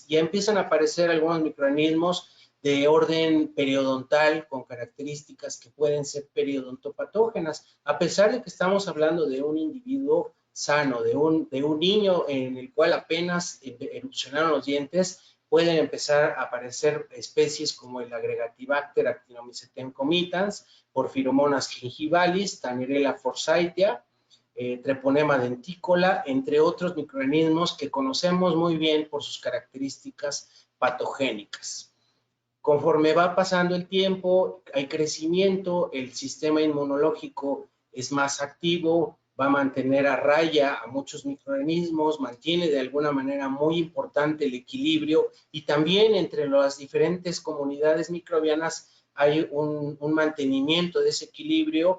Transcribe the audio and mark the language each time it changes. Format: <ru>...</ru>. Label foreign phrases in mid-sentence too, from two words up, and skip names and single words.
<es>Ya empiezan a aparecer algunos microorganismos de orden periodontal con características que pueden ser periodontopatógenas, a pesar de que estamos hablando de un individuo sano, de un niño en el cual apenas erupcionaron los dientes, pueden empezar a aparecer especies como el Agregatibacter actinomycetem comitans, Porphyromonas gingivalis, Tannierella forsythia, Treponema denticola, entre otros microorganismos que conocemos muy bien por sus características patogénicas. Conforme va pasando el tiempo, hay crecimiento, el sistema inmunológico es más activo, va a mantener a raya a muchos microorganismos, mantiene de alguna manera muy importante el equilibrio y también entre las diferentes comunidades microbianas hay un mantenimiento de ese equilibrio.</es>